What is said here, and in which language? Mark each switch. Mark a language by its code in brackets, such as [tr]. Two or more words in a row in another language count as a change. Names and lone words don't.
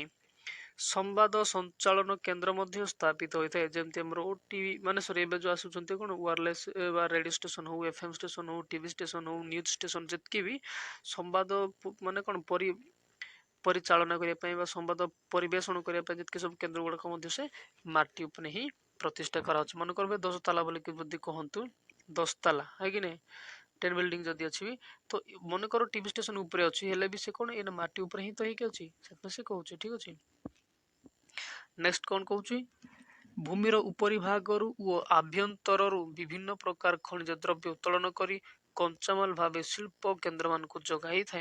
[or] ସମ୍ବାଦ ସଞ୍ଚାଳନ କେନ୍ଦ୍ର ମଧ୍ୟ ସ୍ଥାପିତ ହୋଇଥାଏ ଯେମିତି ଆମର ଓଟିଭି ମାନେ ସରି ଏବେ ଯୋଉ ଆସୁଛନ୍ତି କଣ ୱାରଲେସ୍ ବା [en] radio station [or] ହଉ [en] FM station [or] ହଉ [en] TV station [or] ହଉ [en] news station [or] ଯେତିକି ବି ସମ୍ବାଦ ମାନେ କଣ ପରିଚାଳନା କରିବା ପାଇଁ ବା ସମ୍ବାଦ ପରିବେଷଣ କରିବା ପାଇଁ ଯେତିକି ସବୁ କେନ୍ଦ୍ର ଗୁଡାକ ମଧ୍ୟ ସେ ମାଟି ଉପରେ ହିଁ ପ୍ରତିଷ୍ଠା କରାଯାଉଛି। ମନେକର 10 ତାଲା ବୋଲିକି ଯଦି କହନ୍ତୁ 10 ତାଲା [hi] है कि नहीं [or] 10 ବିଲ୍ଡିଂ ଯଦି ଅଛି ତ ମନେକର [en] TV station [or] ଉପରେ ଅଛି ହେଲେ ବି ସେ କଣ ଏଇନା ମାଟି ଉପରେ ହିଁ ତ ହେଇକି ଅଛି ସେଥିପାଇଁ ସେ କହୁଛି। ଠିକ ଅଛି। ନେକ୍ସଟ କଣ କହୁଛି, ଭୂମିର ଉପରି ଭାଗରୁ ଓ ଆଭ୍ୟନ୍ତରରୁ ବିଭିନ୍ନ ପ୍ରକାର ଖଣିଜ ଦ୍ରବ୍ୟ ଉତ୍ତୋଳନ କରି କଞ୍ଚାମାଲ ଭାବେ ଶିଳ୍ପ କେନ୍ଦ୍ରମାନଙ୍କୁ ଯୋଗାଇଥାଏ।